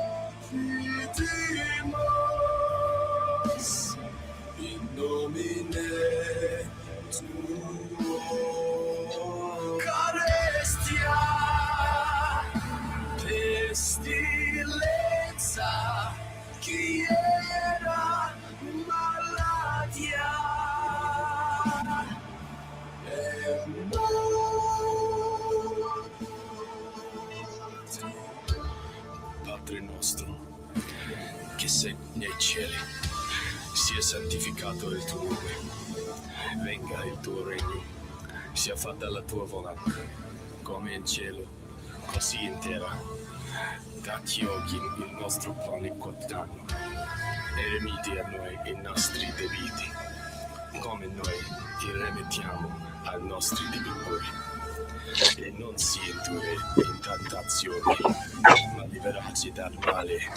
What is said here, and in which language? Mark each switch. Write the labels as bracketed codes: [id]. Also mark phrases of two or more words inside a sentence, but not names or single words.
[la] fidimus in nomine tuo. [it] Carestia, pestilenza, quiera maladia, Padre nostro, che sei nei cieli, sia santificato il tuo nome, venga il tuo regno, sia fatta la tua volontà, come in cielo, così in terra. Dacci oggi il nostro pane quotidiano, e remedi a noi i nostri debiti, come noi ti remettiamo ai nostri debitori, e non si indurre in tentazione, ma liberaci dal male.